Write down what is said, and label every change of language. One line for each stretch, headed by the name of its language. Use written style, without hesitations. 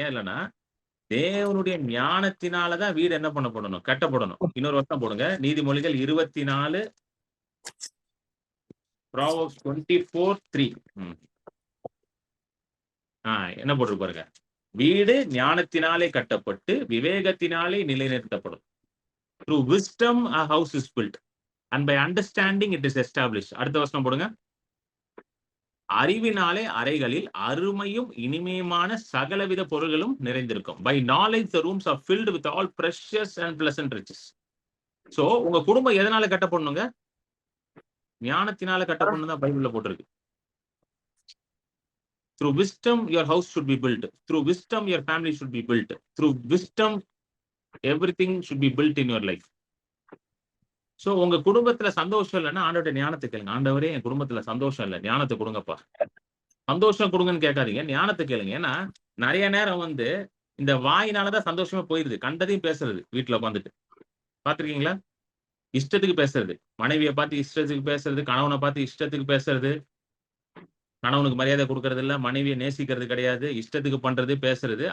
Tamil: ஏன் இல்லைன்னா தேவனுடைய ஞானத்தினாலதான் வீடு என்ன பண்ணப்படணும்? கட்டப்படணும். இன்னொரு வருஷம் போடுங்க. நீதிமொழிகள் 24 Proverbs 24:3. என்ன போட்டிருக்கு பாருங்க. வீடு ஞானத்தினாலே கட்டப்பட்டு விவேகத்தினாலே நிலைநிறுத்தப்படும்.
English: Through wisdom a house is built and by understanding it is established.
Tamil: அடுத்த வசனம் போடுங்க. அறிவினாலே அறைகளில் அருமையும் இனிமையுமான சகலவித பொருள்களும் நிறைந்திருக்கும்.
English: By knowledge the rooms are filled with all precious and pleasant riches.
Tamil: So உங்க குடும்பம் எதனால கட்டப்படணுங்க? ஞானத்தினால கட்டப்படணும் தான் பைபிள்ல போட்டிருக்கு.
English: Through wisdom your house should be built. Through wisdom your family should be built. Through wisdom everything should be built in your life.
Tamil: So உங்க குடும்பத்துல சந்தோஷம் இல்லைன்னா ஆண்டவருடைய ஞானத்தை கேளுங்க. ஆண்டவரே என் குடும்பத்துல சந்தோஷம் இல்லை, ஞானத்தை கொடுங்கப்பா. சந்தோஷம் கொடுங்கன்னு கேட்காதீங்க, ஞானத்தை கேளுங்க. ஏன்னா நிறைய நேரம் வந்து இந்த வாயினாலதான் சந்தோஷமா போயிருது. கண்டதையும் பேசுறது வீட்டுல உட்காந்துட்டு பாத்திருக்கீங்களா? இஷ்டத்துக்கு பேசுறது, மனைவியை பார்த்து இஷ்டத்துக்கு பேசுறது, கணவனை பார்த்து இஷ்டத்துக்கு பேசுறது, கணவனுக்கு மரியாதை கொடுக்கறது இல்ல, மனைவியை நேசிக்கிறது கிடையாது, இஷ்டத்துக்கு பண்றது பேசுறது.